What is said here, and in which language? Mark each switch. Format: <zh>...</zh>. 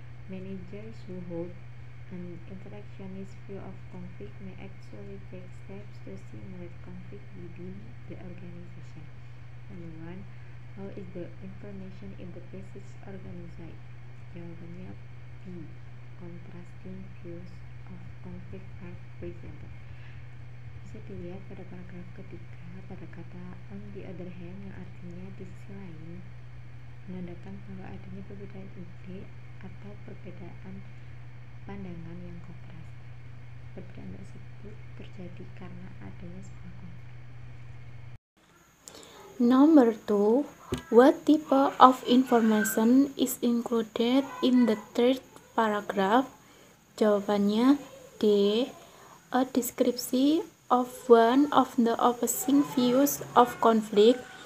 <en>Managers who hold an interactionist view of conflict may actually take steps to stimulate conflict within the organization. Number 1. How is the information in the passage organized?</en> <id>Jawabannya</id> <en>B. Contrasting views of conflict are presented.</en> <id>Bisa dilihat pada paragraf ketiga pada kata</id> <en>on the other hand</en> <id>yang artinya di sisi lain menandakan bahwa adanya perbedaan ide atau perbedaan pandangan yang kontras. Perbedaan tersebut terjadi karena adanya sebuah konflik.</id> <en>Number 2. What type of information is included in the third paragraph?</en> <id>Jawabannya</id> <en>D. A description of one of the opposing views of conflict.</en>